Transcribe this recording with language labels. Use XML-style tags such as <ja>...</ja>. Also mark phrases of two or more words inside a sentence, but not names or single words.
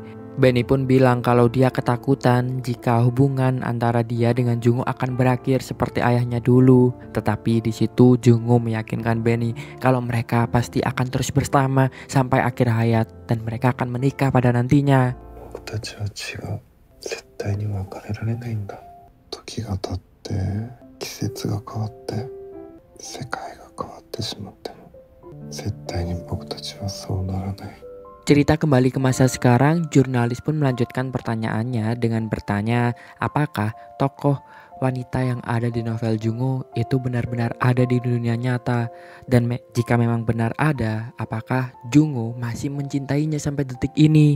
<id>Benny pun bilang kalau dia ketakutan jika hubungan antara dia dengan Jungo akan berakhir seperti ayahnya dulu. Tetapi di situ Jungo meyakinkan Benny kalau mereka pasti akan terus bersama sampai akhir hayat dan mereka akan menikah pada nantinya.</id> <ja>季節が変わって世界が変わってしまっても絶対に僕たちはそうならない.</ja> <id>Cerita kembali ke masa sekarang, jurnalis pun melanjutkan pertanyaannya dengan bertanya apakah tokoh wanita yang ada di novel Jungo itu benar-benar ada di dunia nyata. Dan jika memang benar ada, apakah Jungo masih mencintainya sampai detik ini?</id>